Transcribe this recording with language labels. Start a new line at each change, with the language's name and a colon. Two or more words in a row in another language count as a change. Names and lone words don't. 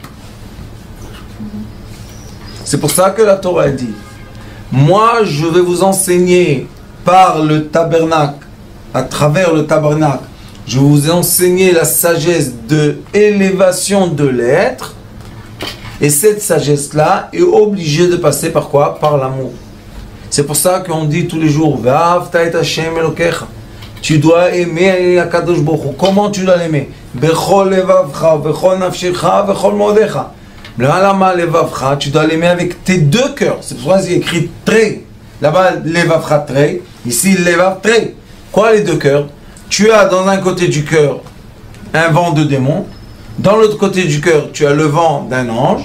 French: C'est pour ça que la Torah dit, moi, je vais vous enseigner par le tabernacle, à travers le tabernacle, je vais vous enseigner la sagesse de élévation de l'être. Et cette sagesse-là est obligée de passer par quoi? Par l'amour. C'est pour ça qu'on dit tous les jours, tu dois aimer Akadosh Baruch Hu. Comment tu dois l'aimer?
Hebrew: בכל לבבך בכל נפשך בכל מאדך.
French: Tu dois l'aimer avec tes 2 cœurs. C'est pour ça qu'il y a écrit tré. Là-bas, levavcha tré. Ici, levav tré. Quoi les 2 cœurs? Tu as dans un côté du cœur un vent de démon. Dans l'autre côté du cœur, tu as le vent d'un ange.